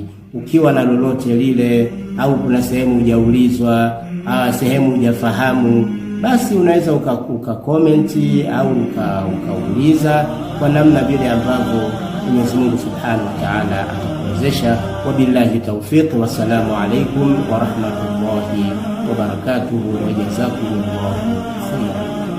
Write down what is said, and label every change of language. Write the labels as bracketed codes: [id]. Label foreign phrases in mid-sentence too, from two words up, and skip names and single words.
[sw] Ukiwa na lolote lile, au kuna sehemu hujaulizwa, sehemu hujafahamu, basi unaweza ukakomenti au ukauliza kwa namna vile ambavyo Mwenyezi Mungu [ar] سبحانه وتعالى [sw] atakuwezesha. [ar] وبالله التوفيق والسلام عليكم ورحمة الله وبركاته وجزاكم الله خيرا.